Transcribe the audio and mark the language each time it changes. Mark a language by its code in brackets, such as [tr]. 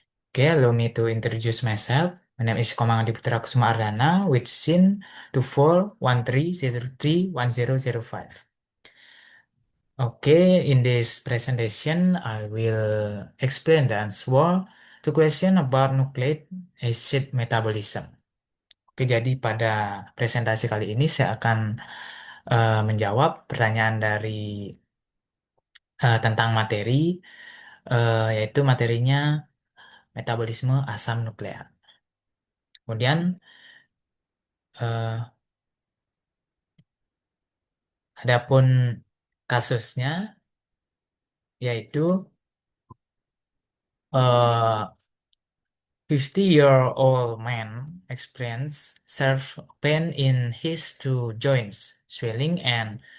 [en] Okay, allow me to introduce myself. My name is Komang Adiputra Kusuma Ardana with SIN 2413031005. Okay, in this presentation, I will explain the answer to question about nucleic acid metabolism. [id] Oke, jadi pada presentasi kali ini saya akan menjawab pertanyaan dari tentang materi, yaitu materinya metabolisme asam nukleat. Kemudian eh, adapun kasusnya yaitu eh [en] 50-year-old man experienced sharp pain in his two joints, swelling and